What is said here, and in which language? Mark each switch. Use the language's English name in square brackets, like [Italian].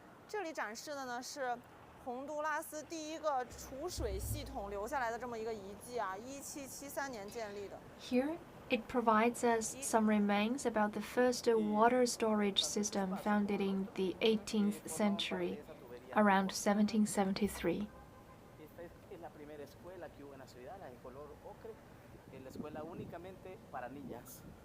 [Chinese] 这里展示的呢是洪都拉斯第一个储水系统留下来的这么一个遗迹啊，1773年建立的。 [English] Here it provides us some remains about the first water storage system founded in the 18th century, around 1773. [Spanish] Esta es la primera escuela que hubo en la ciudad, la de color ocre, en la escuela únicamente para niñas.